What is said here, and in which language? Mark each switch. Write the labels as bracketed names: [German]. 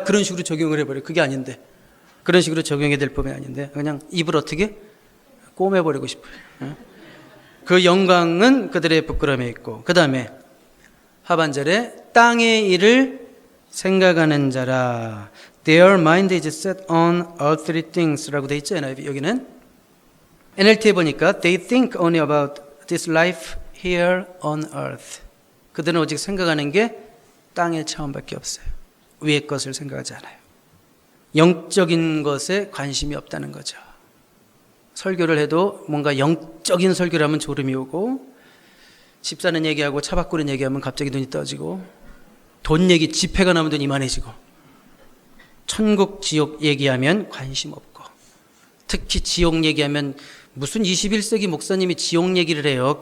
[Korean] 그런 식으로 적용을 해버려요. 그게 아닌데. 그런 식으로 적용해야 될 법이 아닌데. 그냥 입을 어떻게? 꼬매버리고 싶어요. 그 영광은 그들의 부끄러움에 있고. 그 다음에 하반절에 땅의 일을 생각하는 자라. [English] Their mind is set on earthly things [Korean] 라고 돼 있잖아요. 여기는 NLT에 보니까 [English] They think only about this life here on earth. [Korean] 그들은 오직 생각하는 게 땅의 차원밖에 없어요. 위의 것을 생각하지 않아요. 영적인 것에 관심이 없다는 거죠. 설교를 해도 뭔가 영적인 설교를 하면 졸음이 오고, 집 사는 얘기하고 차 바꾸는 얘기하면 갑자기 눈이 떠지고, 돈 얘기 지폐가 나면 눈이 이만해지고, 천국 지옥 얘기하면 관심 없고, 특히 지옥 얘기하면 무슨 21세기 목사님이 지옥 얘기를 해요.